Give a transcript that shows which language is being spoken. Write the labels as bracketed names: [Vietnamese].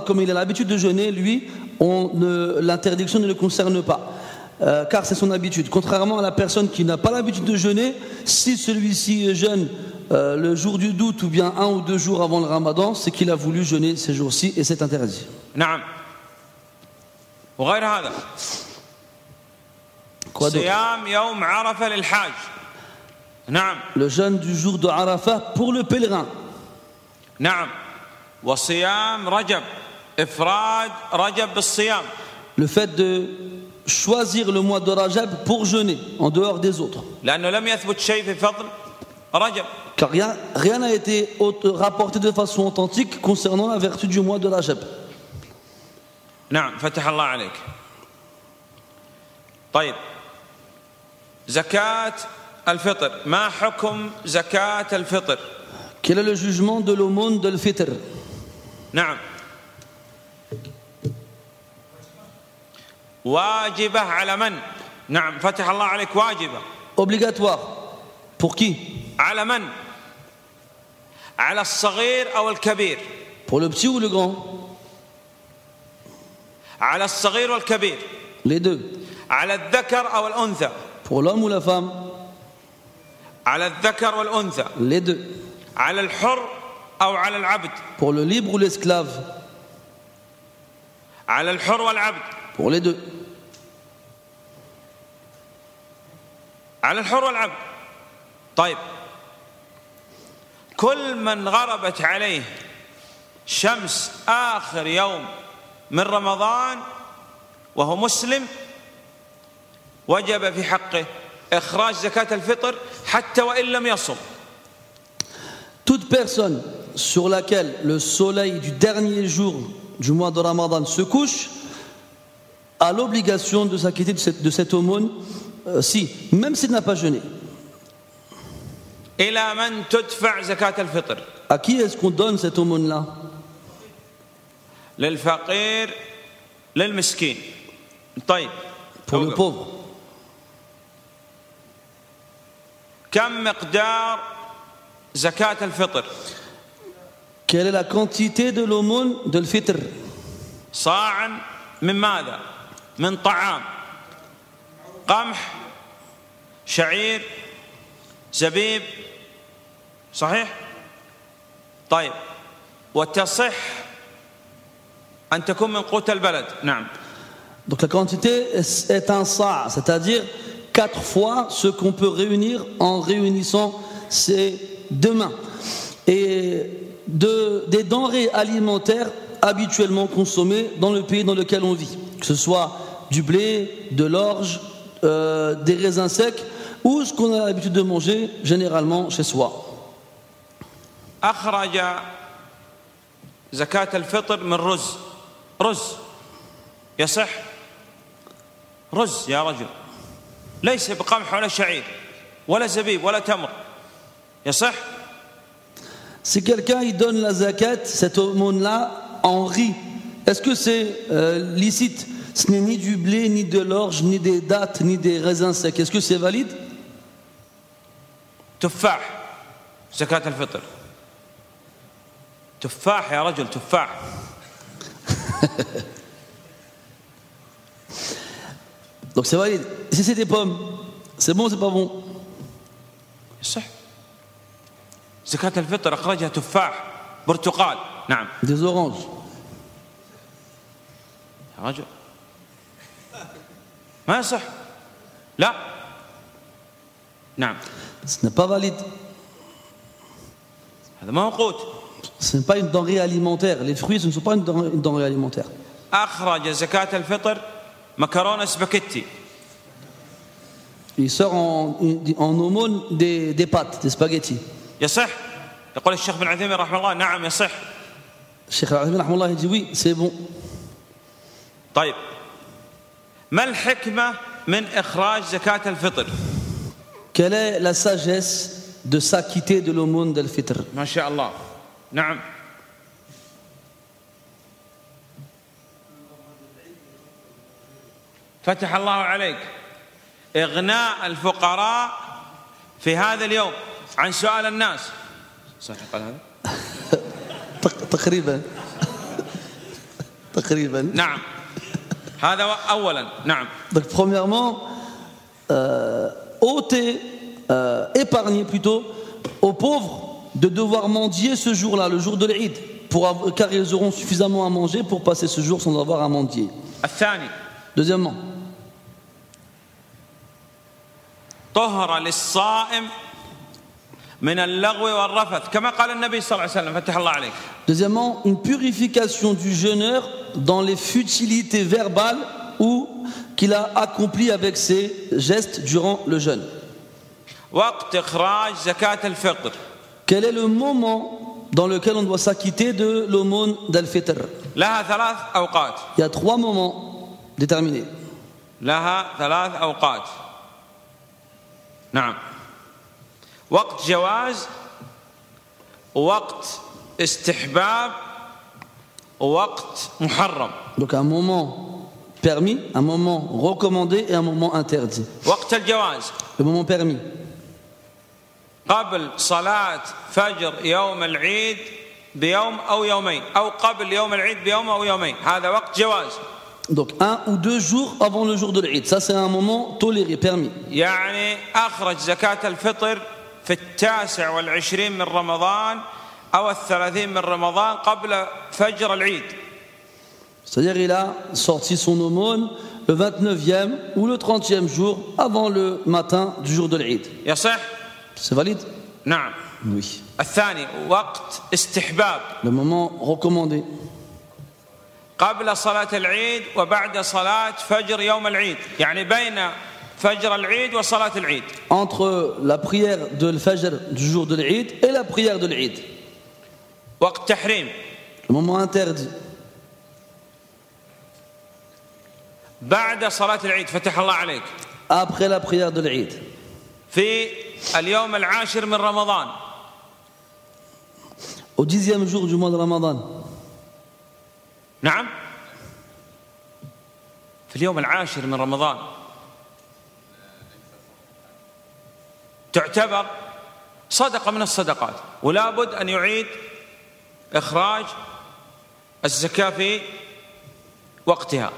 [French] Comme il a l'habitude de jeûner, lui, l'interdiction ne le concerne pas, car c'est son habitude. Contrairement à la personne qui n'a pas l'habitude de jeûner, si celui-ci jeûne le jour du doute ou bien 1 ou 2 jours avant le Ramadan, c'est qu'il a voulu jeûner ces jours-ci et c'est interdit. [Arabic] نعم. وغير هذا صيام يوم عرفة للحاج. نعم. [French] Le jeûne du jour de Arafat pour le pèlerin. [Arabic] نعم. وصيام رجب إفراد رجب بالصيام. [French] Le fait de choisir le mois de Rajab pour jeûner en dehors des autres. [Arabic] لأنه لم يثبت شيء في فضل رجب. [French] Car rien n'a été rapporté de façon authentique concernant la vertu du mois de Rajab. [Arabic] نعم فتح الله عليك. طيب زكاة الفطر ما حكم زكاة الفطر؟ [French] Quel est le jugement de l'aumône de l'Fitr? [Arabic] نعم واجبة على من؟ نعم فتح الله عليك واجبة. [French] Obligatoire. Pour qui? [Arabic] على من؟ على الصغير أو الكبير؟ [French] Pour le petit ou le grand? [Arabic] على الصغير والكبير. [French] Les deux. [Arabic] على الذكر أو الأنثى؟ [French] Pour l'homme ou la femme? [Arabic] على الذكر والأنثى. [French] Les deux. [Arabic] على الحر أو على العبد؟ [French] Pour le libre ou l'esclave? [Arabic] على الحر والعبد. [French] Pour les deux. [Arabic] على الحر والعبد. طيب كل من غربت عليه شمس آخر يوم من رمضان وهو مسلم وجب في حقه إخراج زكاة الفطر حتى وإن لم يصم. [French] Toute personne sur laquelle le soleil du dernier jour du mois de Ramadan se couche a l'obligation de s'acquitter de cette aumône, même s'il n'a pas jeûné. [Arabic] إلى من تدفع زكاة الفطر؟ [French] À qui est-ce qu'on donne cette aumône-là? [Arabic] للفقير للمسكين. طيب [French] Pour le pauvre. [Arabic] كم مقدار زكاة الفطر؟ [French] Quelle est la quantité de l'aumône de l'Fitr? [Arabic] صاعا من ماذا؟ من طعام قمح شعير زبيب صحيح؟ طيب وتصح أن تكون من قوت البلد. نعم. [French] Donc la quantité est un sa', c'est-à-dire 4 fois ce qu'on peut réunir en réunissant ces deux mains. Et des denrées alimentaires habituellement consommées dans le pays dans lequel on vit, que ce soit du blé, de l'orge, des raisins secs ou ce qu'on a l'habitude de manger généralement chez soi. [Arabic] أخرج زكاة الفطر من رز يصح؟ رز يا رجل ليس بقمح ولا شعير ولا زبيب ولا تمر يصح؟ [French] Si quelqu'un il donne la zakat, cette aumône-là, en riz, est-ce que c'est licite? Ce n'est ni du blé, ni de l'orge, ni des dattes, ni des raisins secs. Est-ce que c'est valide? [Arabic] تفاح زكاة الفطر تفاح يا رجل تفاح. [French] Donc c'est valide. Si c'est des pommes, c'est bon ou c'est pas bon? [Arabic] صح. زكاة الفطر أخرجها تفاح برتقال. نعم. [French] Des oranges. [Arabic] يا رجل ما يصح. لا. نعم. [French] Ce n'est pas valide. [Arabic] هذا ما هو قوت. [French] Ce n'est pas une denrée alimentaire. Les fruits, ce ne sont pas une denrée alimentaire. [Arabic] أخرج زكاة الفطر مكرونة سباكيتي. [French] Il sort en aumône des pâtes, des spaghettis. [Arabic] يصح؟ يقول الشيخ بن عثيمين رحمه الله نعم يصح. [French] Cheikh Al-Azmi rahmallah il dit oui, c'est bon. [Arabic] طيب ما الحكمة من إخراج زكاة الفطر؟ [French] Quelle est la sagesse de s'acquitter de l'aumône d'Al-Fitr? [Arabic] ما شاء الله. نعم. فتح الله عليك. إغناء الفقراء في هذا اليوم عن سؤال الناس. صحيح قال هذا؟ تقريبا تقريبا. نعم. هذا أولا. نعم. [French] Donc premièrement, ôter, épargner plutôt aux pauvres de devoir mendier ce jour-là, le jour de l'Eid, car ils auront suffisamment à manger pour passer ce jour sans avoir à mendier. [Arabic] الثاني. [French] Deuxièmement, [Arabic] طهر للصائم من اللغو والرفث كما قال النبي صلى الله عليه وسلم فتح الله عليك. [French] Deuxièmement, une purification du jeûneur dans les futilités verbales ou qu'il a accompli avec ses gestes durant le jeûne. [Arabic] وقت إخراج زكاة الفطر. [French] Quel est le moment dans lequel on doit s'acquitter de l'aumône d'Al-Fitr? [Arabic] لها 3 أوقات. [French] Il y a 3 moments déterminés. [Arabic] لها 3 أوقات. نعم. وقت جواز ووقت استحباب ووقت محرم. [French] Donc un moment permis, un moment recommandé et un moment interdit. [Arabic] وقت الجواز [French] Le moment permis, [Arabic] قبل صلاة فجر يوم العيد بيوم أو يومين أو قبل يوم العيد بيوم أو يومين هذا وقت جواز. [French] donc 1 ou 2 jours avant le jour de l'Eid. Ça c'est un moment toléré, permis. [Arabic] يعني أخرج زكاة الفطر في 29 من رمضان أو 30 من رمضان قبل فجر العيد. [French] C'est-à-dire il a sorti son aumône le 29e ou le 30e jour avant le matin du jour de l'Eid. [Arabic] يصح؟ [French] C'est valide? [Arabic] نعم. [French] Oui. [Arabic] الثاني وقت استحباب [French] Le moment recommandé, [Arabic] قبل صلاة العيد وبعد صلاة فجر يوم العيد يعني بين فجر العيد وصلاة العيد. [French] entre la prière de l'Fajr du jour de l'Eid et la prière de l'Eid. [Arabic] وقت تحريم [French] Le moment interdit, [Arabic] بعد صلاة العيد فتح الله عليك [French] après la prière de l'Eid. [Arabic] في اليوم العاشر من رمضان [French] Au 10e jour du mois de Ramadan. [Arabic] نعم في اليوم العاشر من رمضان تعتبر صدقة من الصدقات ولا بد أن يعيد إخراج الزكاة في وقتها.